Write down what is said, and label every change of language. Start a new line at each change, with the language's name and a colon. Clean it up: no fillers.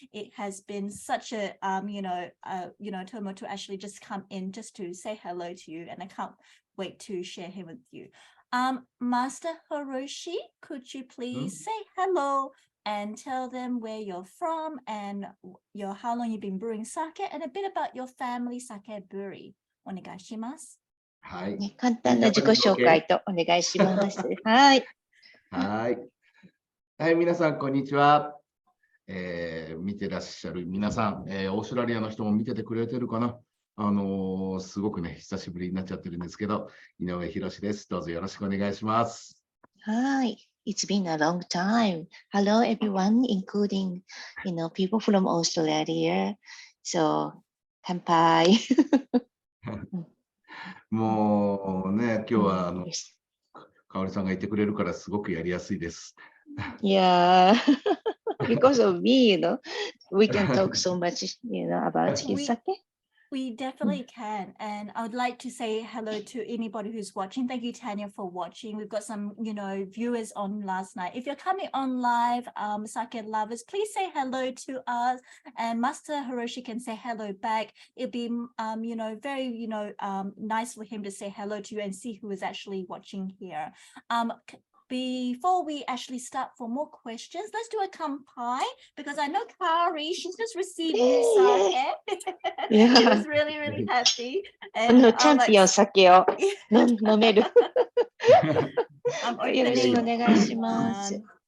English: It has been such a turmoil to actually just come in just to say hello to you, and I can't wait to share him with you. Master Hiroshi, could you please say hello and tell them where you're from and how long you've been brewing sake and a bit about your family sake brewery.
Japanese: お願いします。はい。簡単な自己紹介とお願いします。はい。はい。はい、皆さん、こんにちは。見てらっしゃる皆さん、オーストラリアの人も見ててくれてるかな。すごくね、久しぶりになっちゃってるんですけど、井上博です。どうぞよろしくお願いします。
English: はい。It's been a long time. Hello, everyone, including, people from Australia. So, 乾杯。
Japanese: もうね、今日はかおりさんがいてくれるからすごくやりやすいです。
English: Yeah, because of me, we can talk so much, about his sake. We definitely can. And I would like to say hello to anybody who's watching. Thank you, Tanya, for watching. We've got some, viewers on last night. If you're coming on live, sake lovers, please say hello to us. And Master Hiroshi can say hello back. It'll be, very, nice for him to say hello to you and see who is actually watching here. Before we actually start for more questions, let's do a kanpai because I know Kari, she's just received new sake. Yeah. She was really, really happy.
Japanese: チャンピオン酒を飲める。よろしくお願いします。